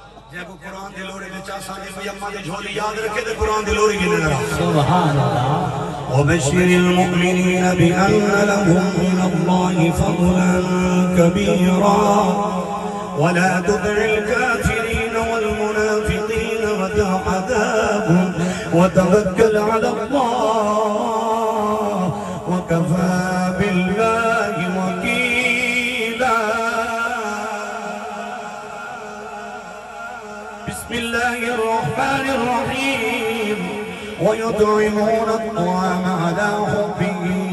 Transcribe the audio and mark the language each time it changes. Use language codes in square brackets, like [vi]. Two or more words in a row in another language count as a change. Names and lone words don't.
[pa] جے کو قرآن دی لوڑی میں چاہ ساندی کوئی اممہ دی جھولی یاد رکھے دے قرآن دی لوڑی گنے ذرا [ar] سبحان اللہ وبشر المؤمنين بأن لهم من الله فضلا كبيرا ولا تطع الكافرين والمنافقين ودع عذابهم وتوكل على الله وكفى بالله وكيلا بسم الله الرحمن الرحيم ويطعمون الطعام على حبه